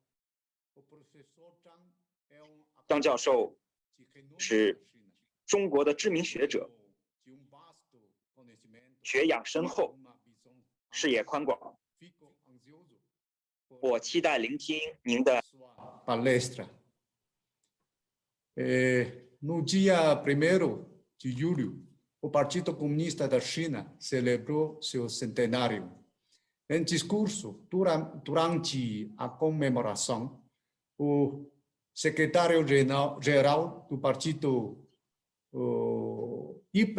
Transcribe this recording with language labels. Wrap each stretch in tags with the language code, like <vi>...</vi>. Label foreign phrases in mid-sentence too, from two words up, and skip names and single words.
<zh>张教授是中国的知名学者，学养深厚，视野宽广。我期待聆听您的 palestra.</zh> <pt>No dia 1º de julho o Partido Comunista da China celebrou seu centenário. Em discurso, durante a comemoração, o secretário-geral do partido e</pt>